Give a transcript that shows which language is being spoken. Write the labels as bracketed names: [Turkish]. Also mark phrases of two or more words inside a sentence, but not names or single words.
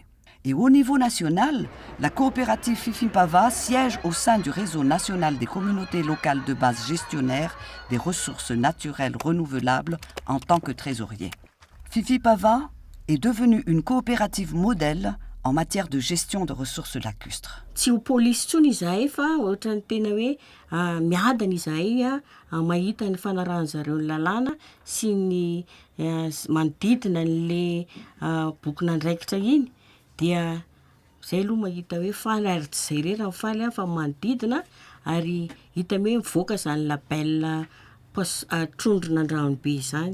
[French] Et au niveau national, la coopérative Fifimpava siège au sein du réseau national des communautés locales de base gestionnaires des ressources naturelles renouvelables en tant que trésorier. Fifimpava est devenue une coopérative modèle en matière de gestion de ressources lacustres. [Malagasy] Tsy ho polisy tsony izahay fa ohatrany tena hoe miadana izahay mahita ny fanaran'zareo ny lalàna sy ny manodidina n'le bokona andraikitra iny dia zay aloha mahita hoe faly ary tsy zay rery faly fa manodidina ary hita hoe mivoaka zany label trondrona andranobe zany.